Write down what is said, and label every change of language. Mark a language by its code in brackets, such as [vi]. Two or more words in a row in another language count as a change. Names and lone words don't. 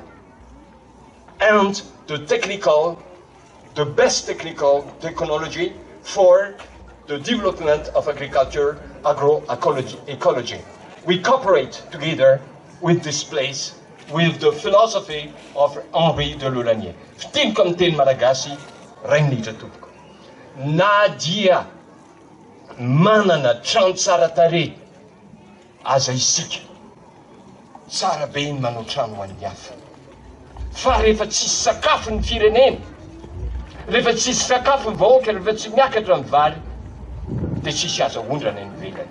[en] And the best technical technology for the development of agriculture, agroecology. We cooperate together with this place, with the philosophy of Henri de Laulanier. [mg] Fiteny ka miteny malagasy, ray minitra tompoko. Na dia manana trano tsara tarehy, aza isika, tsara be iny manao trano ho an'ny hafa. Fa rehefa tsisy sakafo ny firenena, rehefa tsisy sakafo ny vahoaka, rehefa tsy miakatra amin'ny vary, dia tsisy azo ondrana eny ivelany.